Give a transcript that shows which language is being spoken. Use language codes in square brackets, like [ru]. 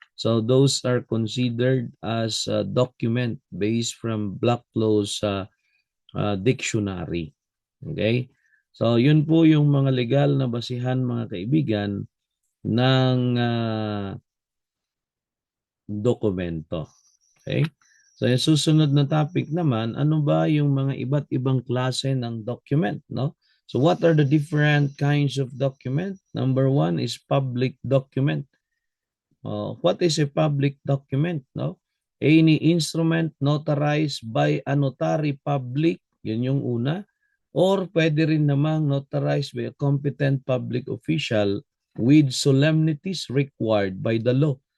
[en] So those are considered as a document based from Blacklaw's dictionary. Okay? [tl] So yun po yung mga legal na basihan mga kaibigan ng dokumento. Okay? So yung susunod na topic naman, ano ba yung mga iba't ibang klase ng document, no? [en] So what are the different kinds of document? Number one is public document. What is a public document, no? Any instrument notarized by a notary public, [tl] yun yung una, [en] or [tl] pwede rin namang [en] notarized by a competent public official with solemnities required by the law.